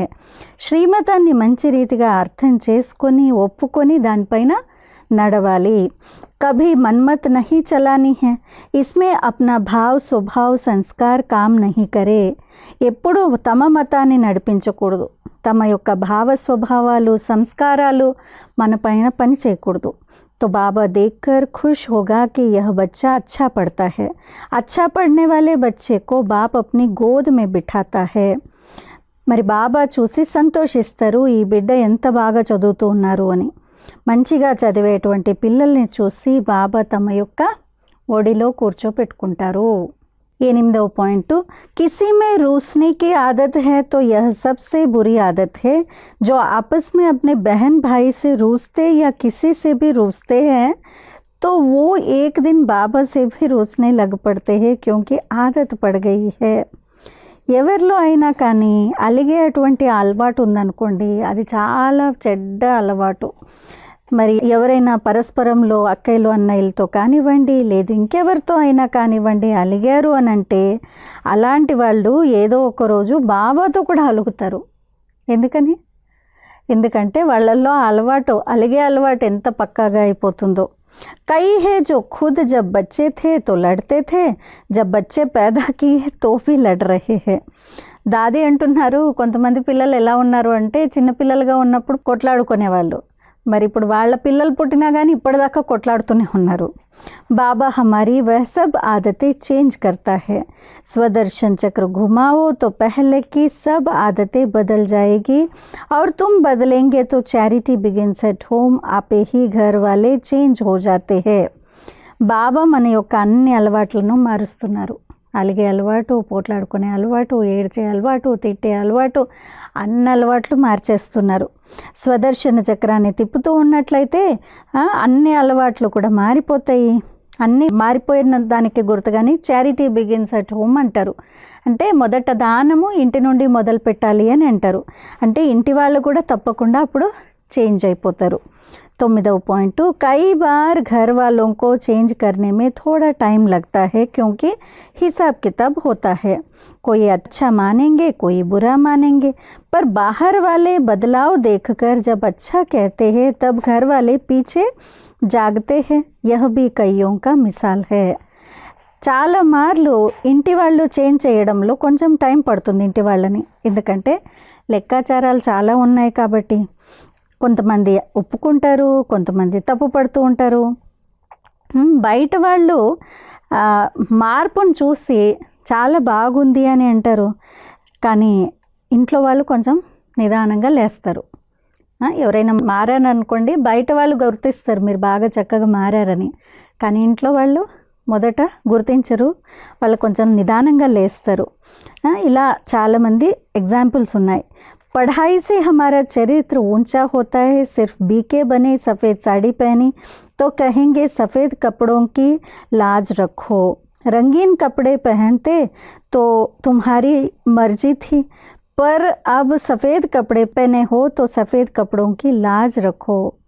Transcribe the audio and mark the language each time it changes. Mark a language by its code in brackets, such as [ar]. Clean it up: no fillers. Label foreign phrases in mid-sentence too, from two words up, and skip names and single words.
[te] శ్రీమతాన్ని మంచి రీతిగా అర్థం చేసుకొని ఒప్పుకొని దానిపైన నడవాలి. [hi] कभी मनमत नहीं चलानी है, इसमें अपना भाव स्वभाव संस्कार काम नहीं करे. [te] ఎప్పుడు తమ మతాన్ని నడిపించకూడదు, తమ యొక్క భావ స్వభావాలు సంస్కారాలు మన పైన పని చేయకూడదు. [hi] तो बाबा देखकर खुश होगा कि यह बच्चा अच्छा पढ़ता है. अच्छा पढ़ने वाले बच्चे को बाप अपनी गोद में बिठाता है. [te] మరి బాబా చూసి సంతోషిస్తారు, ఈ బిడ్డ ఎంత బాగా చదువుతూ ఉన్నారు అని. మంచిగా చదివేటువంటి పిల్లల్ని చూసి బాబా తమ యొక్క ఒడిలో కూర్చోపెట్టుకుంటారు. 8వ పాయింట్, [hi] किसी में रूसने की आदत है तो यह सबसे बुरी आदत है. जो आपस में अपने बहन भाई से रूसते या किसी से भी रूसते हैं तो वो एक दिन बाबा से भी रूसने लग पड़ते हैं क्योंकि आदत पड़ गई है. [te] ఎవరిలో అయినా కానీ అలిగే అటువంటి అలవాటు ఉందనుకోండి, అది చాలా చెడ్డ అలవాటు. మరి ఎవరైనా పరస్పరంలో అక్కయ్యలు అన్నయ్యలతో కానివ్వండి, లేదు ఇంకెవరితో అయినా కానివ్వండి అలిగారు అని అంటే అలాంటి వాళ్ళు ఏదో ఒక రోజు బాబాతో కూడా అలుగుతారు. ఎందుకంటే వాళ్ళల్లో అలవాటు, అలిగే అలవాటు ఎంత పక్కాగా అయిపోతుందో. [hi] कई है जो खुद जब बच्चे थे तो लड़ते थे, जब बच्चे पैदा किए तो भी लड़ रहे हैं. [te] దాది అంటున్నారు, కొంతమంది పిల్లలు ఎలా ఉన్నారు అంటే చిన్నపిల్లలుగా ఉన్నప్పుడు కొట్లాడుకునేవాళ్ళు, మరి ఇప్పుడు వాళ్ళ పిల్లలు పుట్టినా కానీ ఇప్పటిదాకా కొట్లాడుతూనే ఉన్నారు. [hi] बाबा हमारी वह सब आदतें चेंज करता है. स्वदर्शन चक्र घुमाओ तो पहले की सब आदतें बदल जाएगी और तुम बदलेंगे तो [en] charity begins at home. [hi] आपे ही घर वाले चेंज हो जाते हैं. [te] బాబా మన యొక్క అన్ని అలవాట్లను మారుస్తున్నారు. అలిగే అలవాటు, పోట్లాడుకునే అలవాటు, ఏడ్చే అలవాటు, తిట్టే అలవాటు, అన్ని అలవాట్లు మార్చేస్తున్నారు. స్వదర్శన చక్రాన్ని తిప్పుతూ ఉన్నట్లయితే అన్ని అలవాట్లు కూడా మారిపోతాయి. అన్నీ మారిపోయిన దానికి గుర్తుగాని [en] charity begins at home [te] అంటారు. అంటే మొదట దానము ఇంటి నుండి మొదలు పెట్టాలి అని అంటారు. అంటే ఇంటి వాళ్ళు కూడా తప్పకుండా అప్పుడు చేంజ్ అయిపోతారు. 9వ పాయింట్, [hi] कई बार घर वालों को चेंज करने में थोड़ा टाइम लगता है क्योंकि हिसाब किताब होता है. कोई अच्छा मानेंगे, कोई बुरा मानेंगे, पर बाहर वाले बदलाव देखकर जब अच्छा कहते हैं तब घर वाले पीछे जागते हैं. यह भी कईयों का मिसाल है. [te] చాలా మార్లు ఇంటి వాళ్ళు చేంజ్ చేయడంలో కొంచెం టైం పడుతుంది ఇంటి వాళ్ళని, ఎందుకంటే లెక్కాచారాలు చాలా ఉన్నాయి కాబట్టి. కొంతమంది ఒప్పుకుంటారు, కొంతమంది తప్పు పడుతూ ఉంటారు. బయట వాళ్ళు మార్పును చూసి చాలా బాగుంది అని అంటారు, కానీ ఇంట్లో వాళ్ళు కొంచెం నిదానంగా లేస్తారు. ఎవరైనా మారారనుకోండి, బయట వాళ్ళు గుర్తిస్తారు మీరు బాగా చక్కగా మారారని, కానీ ఇంట్లో వాళ్ళు మొదట గుర్తించరు, వాళ్ళు కొంచెం నిదానంగా లేస్తారు. ఇలా చాలామంది ఎగ్జాంపుల్స్ ఉన్నాయి. [hi] पढ़ाई से हमारा चरित्र ऊंचा होता है. सिर्फ बीके बने, सफ़ेद साड़ी पहनी तो कहेंगे सफ़ेद कपड़ों की लाज रखो. रंगीन कपड़े पहनते तो तुम्हारी मर्जी थी, पर अब सफ़ेद कपड़े पहने हो तो सफ़ेद कपड़ों की लाज रखो.